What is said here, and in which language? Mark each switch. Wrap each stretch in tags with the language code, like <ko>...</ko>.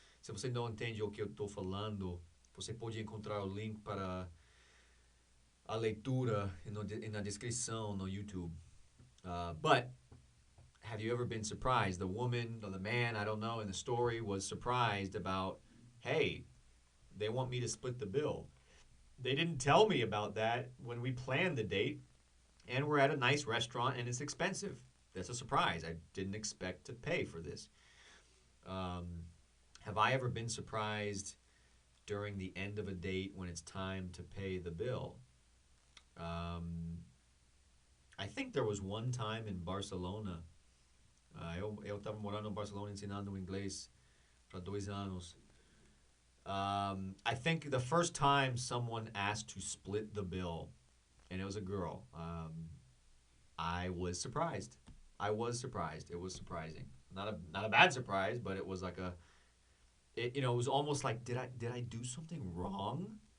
<pt>Se você não entende o que eu estou falando, você pode encontrar o link para a leitura na descrição no YouTube.</pt> <en>But have you ever been surprised? The woman or the man, I don't know, in the story was surprised about, hey, they want me to split the bill. They didn't tell me about that when we planned the date, and we're at a nice restaurant and it's expensive. That's a surprise. I didn't expect to pay for this. Um, have I ever been surprised during the end of a date when it's time to pay the bill? Um, I think there was one time in Barcelona.</en> <pt>Eu estava morando em Barcelona ensinando inglês para 2 anos.</pt> <en>I think the first time someone asked to split the bill, and it was a girl, I was surprised. I was surprised. It was surprising. Not a bad surprise, but it was like you know, it was almost like did I do something wrong?</en>